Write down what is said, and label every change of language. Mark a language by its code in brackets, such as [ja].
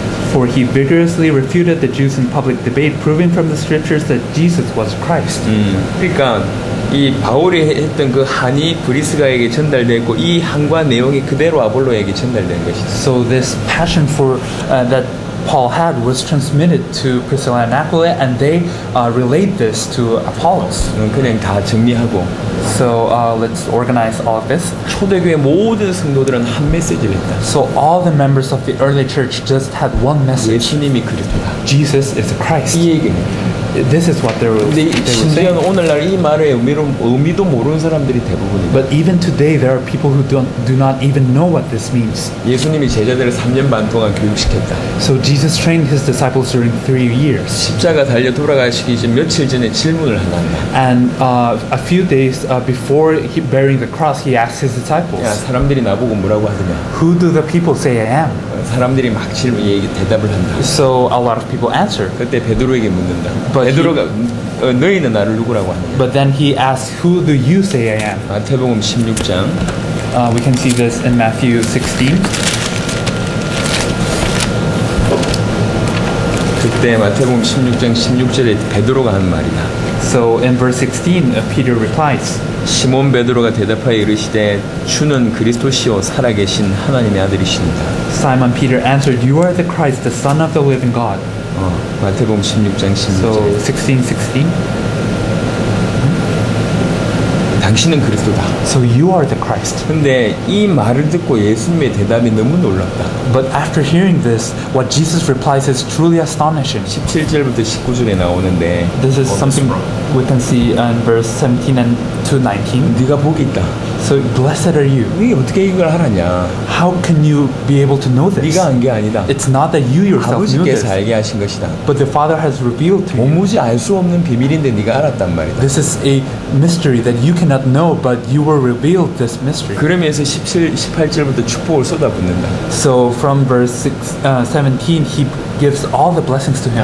[en] For he vigorously refuted the Jews in public debate, proving from the scriptures that Jesus was Christ. [ko] 그러니까 이 바울이 했던 그 한이 브리스가에게 전달됐고 이 한과 내용이 그대로 아볼로에게 전달된 것이다. [en] So this passion for that Paul had was transmitted to Priscilla and Aquila, and they relayed this to Apollos. [ko] 그냥 다 정리하고 [en] So let's organize all of this. [ko] 초대교회 모든 성도들은 한 메시지를 했다. [en] So all the members of the early church just had one message. [ko] 예수님이 그리스도다. [en] Jesus is the Christ. [ko] 이 얘기입니다. [en] This is what they were saying. [ko] 심지어는 오늘날 이 말의 의미도 모르는 사람들이 대부분입니다. [en] But even today, there are people who do not even know what this means. [ko] 예수님이 제자들을 3년 반 동안 교육시켰다. [en] So Jesus trained his disciples during 3 years. [ko] 십자가 달려 돌아가시기 전 며칠 전에 질문을 하나 한다. [en] And a few days before he bearing the cross, he asked his disciples, [ko] 야, 사람들이 나보고 뭐라고 하더냐? [en] "Who do the people say I am?" [ko] 사람들이 막 대답을 한다. [en] So a lot of people answer. [ko] 그때 베드로에게 묻는다. [en] But [ko] 베드로가 너희는 나를 누구라고 하느냐? [en] But then he asked, "Who do you say I am?" [ko] 마태복음 16장 [en] We can see this in Matthew 16. [ko] 그때 마태복음 16장 16절에 베드로가 하는 말이다. [en] So in verse 16, Peter replies, [ko] 시몬 베드로가 대답하여 이르시되 주는 그리스도시요 살아계신 하나님의 아들이십니다. [en] Simon Peter answered, "You are the Christ, the Son of the living God." [ko] 마태복음 16장 [en] So [ko] 16절. [en] 16:16. [ko] 당신은 그리스도다. [en] So you are the Christ. [ko] 근데 이 말을 듣고 예수님의 대답이 너무 놀랍다. [en] But after hearing this, what Jesus replies is truly astonishing. [ko] 17절부터 19절에 나오는데 [en] This is something we can see in verse 17 and to 19. [ko] 네가 복이 있다. [en] So blessed are you. [ko] 네가 어떻게 이걸 알았냐? [en] How can you be able to know this? [ko] 네가 안 게 아니다. [en] It's not that you yourself knew this, [ko] 아버지께서 알게 하신 것이다. [en] but the Father has revealed to you. [ko] 도무지 알 수 없는 비밀인데 네가 알았단 말이다. [en] This is a mystery that you cannot know, but you were revealed this mystery. [ko] 그러면서 18절부터 축복을 쏟아붓는다. [en] So from verse 17, he gives all the blessings to him.